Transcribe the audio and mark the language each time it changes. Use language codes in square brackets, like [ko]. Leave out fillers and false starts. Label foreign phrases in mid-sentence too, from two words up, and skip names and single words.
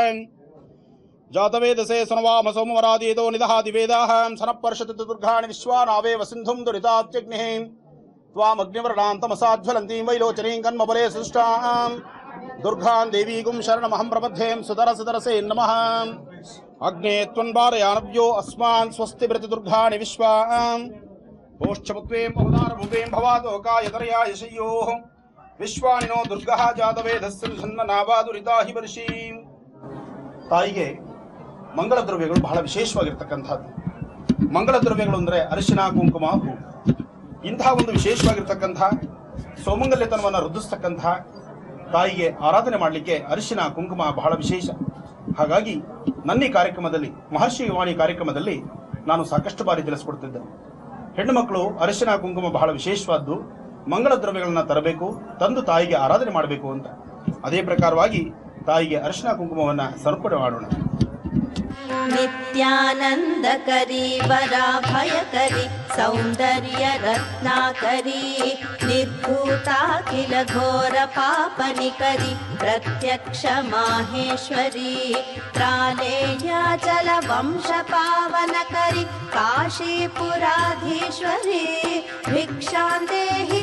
[sa] ಜಾತವೇದಸೇ ಸನವಾಮ ಸೋಮವರಾದೀತೋ ನಿದಹಾತಿ ವೇದಾಃ ಸನಃಪರ್ಷತಿ ದುರ್ಗಾಣಿ ವಿಶ್ವಾನಾವೇವ ಸಿಂಧುಂ ದುರಿತಾತ್ಯಗ್ನಿಃ ತ್ವಾಮಗ್ನಿವರ್ಣಾಂತಮಸಾಜ್ವಲಂತೀಂ ವೈಲೋಚನೀಂ ಕನ್ಮಬಲೆ ಸೃಷ್ಟಾಂ ದುರ್ಗಾಂ ದೇವೀಗುಂ ಶರಣಮಹಂ ಪ್ರಪದ್ಯೇಂ ಸುಧರಸೇ ನಮಃ. ಅಗ್ನೇ ತ್ವನ್ವಾರಯಾನವ್ಯೋ ಅಸ್ಮಾನ್ ಸ್ವಸ್ತಿ ಪ್ರತಿ ದುರ್ಗಾಣಿ ವಿಶ್ವಾಂ ಓಶ್ಚಮುತ್ವೇಂ ಅವತಾರಭೂಪೇಂ ಭವಾತೋಕಾಯತರಯಾ ಯಶಯ್ಯೋಃ ವಿಶ್ವಾನಿನೋ ದುರ್ಗಃ ಜಾತವೇದಸ್ಯ ಛನ್ನನಾವಾದುರಿತಾ ಹಿ ವರ್ಷೀಂ. [kn] ತಾಯಿಗೆ ಮಂಗಳ ದ್ರವ್ಯಗಳು ಬಹಳ ವಿಶೇಷವಾಗಿರ್ತಕ್ಕಂಥದ್ದು. ಮಂಗಳ ದ್ರವ್ಯಗಳು ಅಂದರೆ ಅರಿಶಿನ, ಕುಂಕುಮ, ಹೂ. ಇಂತಹ ಒಂದು ವಿಶೇಷವಾಗಿರ್ತಕ್ಕಂಥ ಸೌಮಂಗಲ್ಯತನವನ್ನು ವೃದ್ಧಿಸ್ತಕ್ಕಂಥ ತಾಯಿಗೆ ಆರಾಧನೆ ಮಾಡಲಿಕ್ಕೆ ಅರಿಶಿನ, ಕುಂಕುಮ ಬಹಳ ವಿಶೇಷ. ಹಾಗಾಗಿ ನನ್ನ ಈ ಕಾರ್ಯಕ್ರಮದಲ್ಲಿ, ಮಹರ್ಷಿ ವಾಣಿ ಕಾರ್ಯಕ್ರಮದಲ್ಲಿ ನಾನು ಸಾಕಷ್ಟು ಬಾರಿ ತಿಳಿಸ್ಕೊಡ್ತಿದ್ದೆ. ಹೆಣ್ಣು ಮಕ್ಕಳು ಅರಿಶಿನ, ಕುಂಕುಮ ಬಹಳ ವಿಶೇಷವಾದ್ದು. ಮಂಗಳ ದ್ರವ್ಯಗಳನ್ನು ತರಬೇಕು, ತಂದು ತಾಯಿಗೆ ಆರಾಧನೆ ಮಾಡಬೇಕು ಅಂತ. ಅದೇ ಪ್ರಕಾರವಾಗಿ ತಾಯಿಗೆ ಅರಿಶಿನ ಕುಂಕುಮವನ್ನು ಸಮರ್ಪಣೆ ಮಾಡೋಣ. [sa] ನಿತ್ಯಾನಂದಕರಿ ವರಾಭಯಕರಿ ಸೌಂದರ್ಯ ರತ್ನಾಕರಿ ನಿರ್ಭೂತಾಖಿಲ ಘೋರ ಪಾಪನಿಕರಿ ಪ್ರತ್ಯಕ್ಷ ಮಾಹೇಶ್ವರಿ ತ್ರಾಲೇಯಾಚಲ ವಂಶ ಪಾವನಕರಿ ಕಾಶೀಪುರಾಧೀಶ್ವರಿ ಭಿಕ್ಷಾಂದೇಹಿ